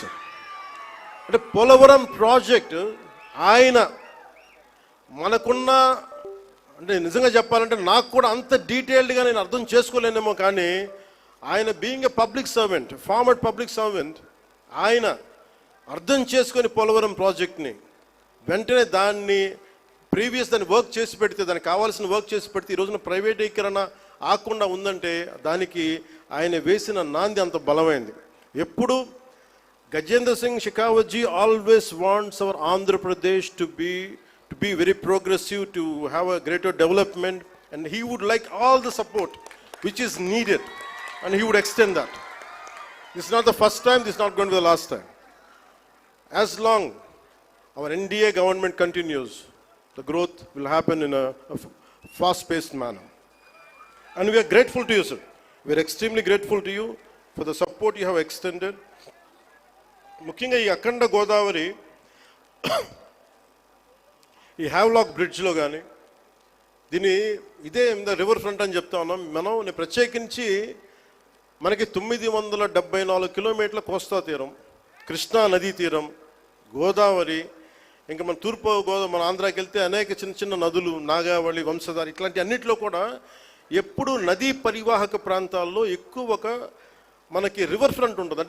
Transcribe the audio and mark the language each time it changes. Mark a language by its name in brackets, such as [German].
[Telugu] Sir అంటే Polavaram project ఆయన మనకున్న, అంటే నిజంగా చెప్పాలంటే నాకు కూడా అంత డీటెయిల్డ్గా నేను అర్థం చేసుకోలేనేమో, కానీ ఆయన [English] being a former public servant, [Telugu] ఆయన అర్థం చేసుకొని పోలవరం ప్రాజెక్ట్ని వెంటనే దాన్ని వర్క్ చేసి పెడితే, దానికి కావాల్సిన వర్క్ చేసి పెడితే ఈ రోజున ప్రైవేటీకరణ ఆకుండా ఉందంటే దానికి ఆయన వేసిన నాంది అంత బలమైంది. ఎప్పుడు [English] Gajendra Singh Shekhawat ji always wants our Andhra Pradesh to be very progressive, to have a greater development, and he would like all the support which is needed, and he would extend that. This is not the first time, this is not going to be the last time. As long our NDA government continues, the growth will happen in a fast-paced manner. And we are grateful to you, sir. We are extremely grateful to you for the support you have extended. [Telugu] ముఖ్యంగా ఈ అఖండ గోదావరి ఈ Havelock బ్రిడ్జ్లో కానీ ఇదే river front అని చెప్తా ఉన్నాం మనం. ప్రత్యేకించి మనకి 974 కిలోమీటర్ల కోస్తా తీరం, కృష్ణా నదీ తీరం, గోదావరి, ఇంకా మన తూర్పు గోదావరి, మన ఆంధ్రాకి వెళ్తే అనేక చిన్న చిన్న నదులు, నాగావళి, వంశధార, ఇట్లాంటి అన్నింటిలో కూడా ఎప్పుడు నదీ పరివాహక ప్రాంతాల్లో ఎక్కువ మనకి రివర్ ఫ్రంట్ ఉంటుంది.